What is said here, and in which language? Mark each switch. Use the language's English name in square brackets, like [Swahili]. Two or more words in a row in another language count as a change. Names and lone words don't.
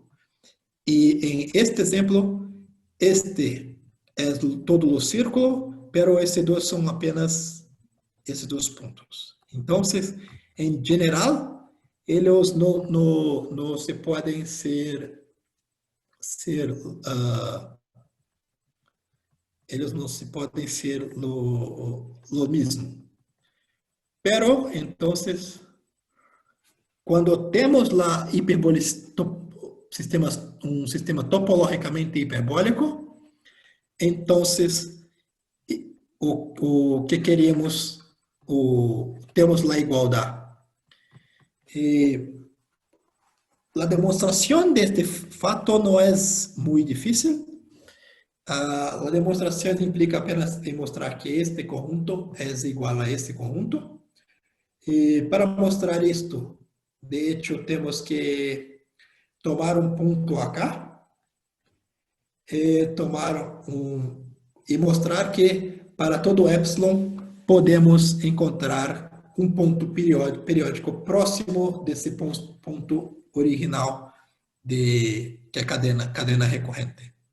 [Portuguese] E em este exemplo, este é todo o círculo, pero esses dois são apenas esses dois pontos. Então, em geral, eles não se podem eles não se podem ser [Spanish] lo mismo. [Portuguese] Pero, então, Quando temos lá um sistema topologicamente hiperbólico, então o que queremos, temos [Spanish] la igualdad. La demostración de este fato no es muy difícil. La demostración implica apenas demostrar que este conjunto es igual a este conjunto. Para mostrar esto, de hecho, tenemos que tomar un punto acá, y mostrar que para todo epsilon podemos encontrar un punto periódico próximo [Portuguese] desse ponto original que é [Spanish] cadena recorrente.